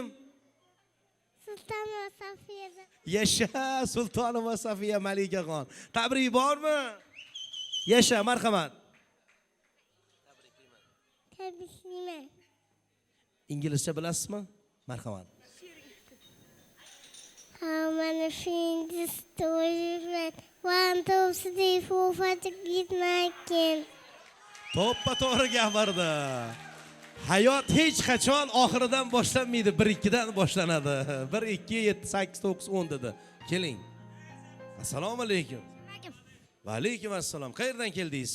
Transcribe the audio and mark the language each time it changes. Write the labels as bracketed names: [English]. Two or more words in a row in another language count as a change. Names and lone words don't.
[Uzbek] Sultonova Safiya. Yasha, Sultonova Safiya Malikaxon. Tabrik bormi? Yasha, marhamat. Tabriklayman. İngilizce bilasizmi? Marhamat. [English] How many things do you read? 1, 2, 3, 4, 5, 6, 7, 9. [Uzbek] To'ppa to'g'ri gapirdi. Hayot hech qachon oxiridan boshlanmaydi, 1-2dan boshlanadi. 1, 2, 7, 8, 9, 10 dedi. Keling. Assalomu alaykum. Va alaykum assalom. Qayerdan keldingiz?